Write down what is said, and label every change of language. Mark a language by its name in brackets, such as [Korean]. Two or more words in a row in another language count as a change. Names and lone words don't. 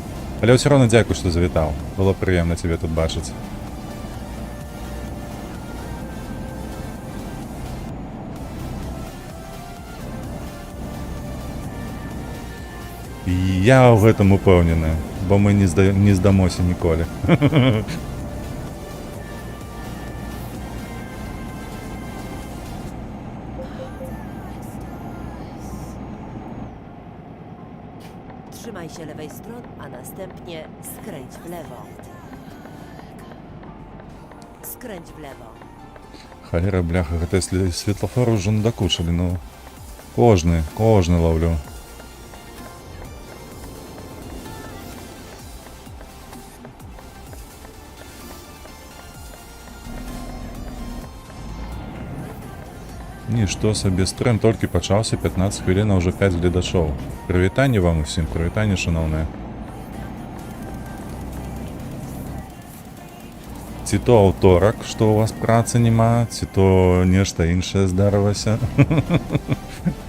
[Belarusian] Але ўсё роўна дзякуй, што завітаў. Было прыемна цябе тут бачыць. Я ў гэтым упэўнены, бо мы не здамося ніколі. [Polish] Trzymaj się lewej strony, a następnie skręć w lewo. Skręć w lewo. [Belarusian] Халера, бляха, гэта светлафор ўжо надакучылі, ну. Кожны лаўлю. Нішто сабе, стрым толькі пачаўся, 15 хвілін, а ўжо 5 гледачоў. Прывітанне вам усім, прывітанне, шаноўныя. Ці то аўторак, што ў вас працы няма, ці то нешта іншае здарылася.